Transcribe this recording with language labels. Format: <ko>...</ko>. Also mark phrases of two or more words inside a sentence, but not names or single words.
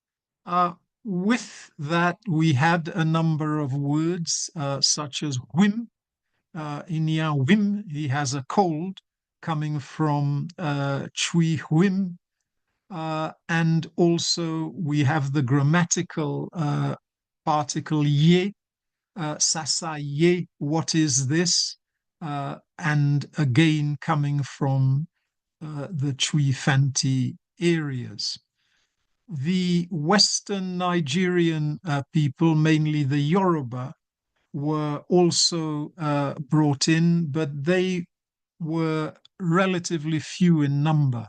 <en>With that, we had a number of words such as whim, Inia Wim, he has a cold, coming from Chui Huim. And also we have the grammatical particle ye, sasa ye, what is this? And again coming from the Chui Fanti areas. The Western Nigerian people, mainly the Yoruba, were also brought in, but they were relatively few in number.</en>